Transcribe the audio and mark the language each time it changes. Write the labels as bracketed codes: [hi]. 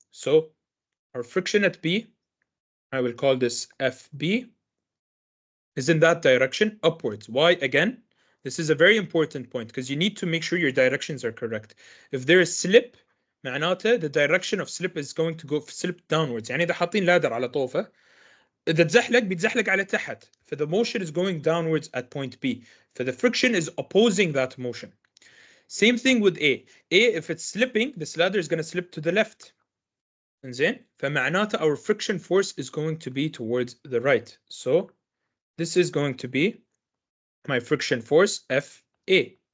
[en] So our friction at B, I will call this FB, is in that direction upwards. Why? Again, this is a very important point because you need to make sure your directions are correct. If there is slip, معناته the direction of slip is going to go slip downwards. [ar] يعني إذا حاطين لادر على طوفة إذا تزحلق بيتزحلق على تحت. [en] For the motion is going downwards at point B. For the friction is opposing that motion. Same thing with A. If it's slipping, this ladder is going to slip to the left. [ar] إنزين فمعناته [en] our friction force is going to be towards the right. So this is going to be my friction force FA.